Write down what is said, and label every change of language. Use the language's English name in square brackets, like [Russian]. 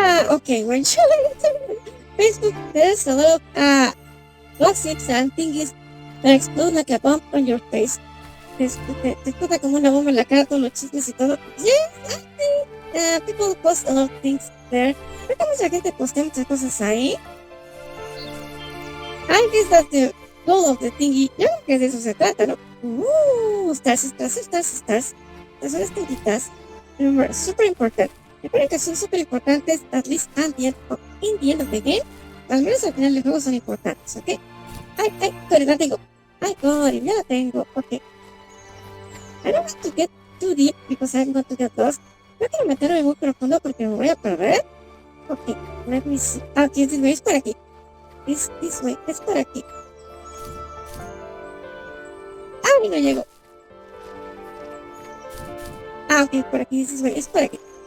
[English] Okay, when you enter Facebook, there's a lot of gossips and things that explode like a bomb on your face. [Spanish] Te explota como una bomba en la cara, todos los chismes y todo. [English] Yes, I think people post a lot of things there. [Spanish] Creo que mucha gente postea muchas cosas ahí. [English] I guess that's the goal of the thingy. [Spanish] Yo creo que de eso se trata, ¿no? [English] Stars. [Spanish] Estas son estrellitas. [English] Remember, super important. [Spanish] Recuerden que son súper importantes, [English] at least in the end of the game. [Spanish] Al menos al final del juego son importantes, ¿ok? Pero la tengo. Ya la tengo, ok. [English] I don't want to get too deep because I'm going to get lost. [Spanish] No quiero meterme muy profundo porque me voy a perder. [English] Ok, let me see. Okay, this way, [Spanish] es por aquí. [English] This way, [Spanish] es por aquí. Y no llego. Ok, por aquí, [English] this way, [Spanish] es por aquí.